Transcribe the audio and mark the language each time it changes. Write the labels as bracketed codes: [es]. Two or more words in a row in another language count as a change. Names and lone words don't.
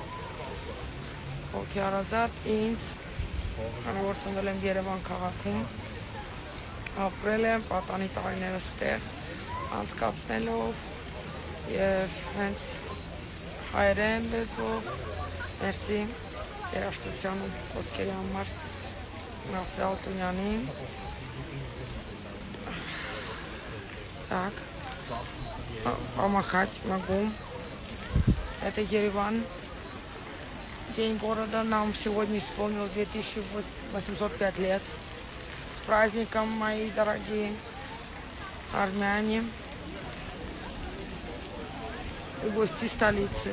[hy] Ոգի հարազատ ինձ, քանի որ ծնվել եմ Երևան քաղաքում, ապրել եմ պատանի տարիներս ստեղ, անցկացնելով եւ հենց հայերեն լեզվով, մերսի երաժշտության ու խոսքերի համար Ռաֆայել Ալթունյանին։ [ru] Так, помахать могу. Это Ереван, день города. Нам сегодня исполнилось 2805 лет. С праздником, мои дорогие армяне и гости столицы.